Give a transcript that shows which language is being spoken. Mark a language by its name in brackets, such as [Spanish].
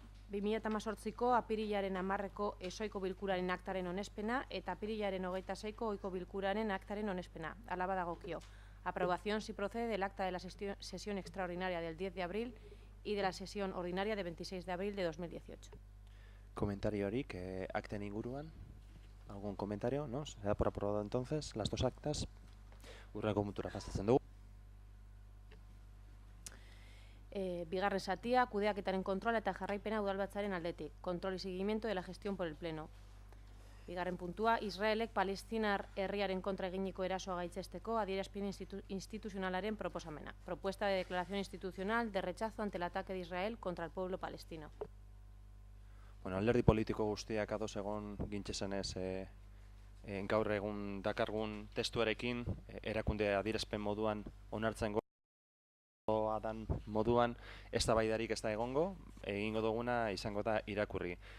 [Basque] 2018ko apirilaren 10ko esoiko bilkuraren aktaren onespena eta apirilaren 26ko ohiko bilkuraren aktaren onespena. Hala badagokio. [Spanish] Aprobación si procede del acta de la sesión extraordinaria del 10 de abril y de la sesión ordinaria de 26 de abril de 2018. [Basque] Comentariorik akten inguruan. [Spanish] ¿Algún comentario? ¿No? Se da por aprobado entonces las dos actas. [Basque] Urrengo puntura pasatzen dugu. Bigarren zatia, kudeaketaren kontrola eta jarraipena udalbatzaren aldetik. [Spanish] Control y seguimiento de la gestión por el Pleno. [Basque] Bigarren puntua, Israelek Palestinar herriaren kontra eginiko erasoa gaitzesteko adierazpen instituzionalaren proposamena. [Spanish] Propuesta de declaración institucional de rechazo ante el ataque de Israel contra el pueblo palestino. [Basque] Bueno, alderdi politiko guztiak ados egon gintzesenez gaur egun dakargun testuarekin erakunde adierazpen moduan onartzen dan moduan eztabaidarik ez da egingo duguna izango da irakurri.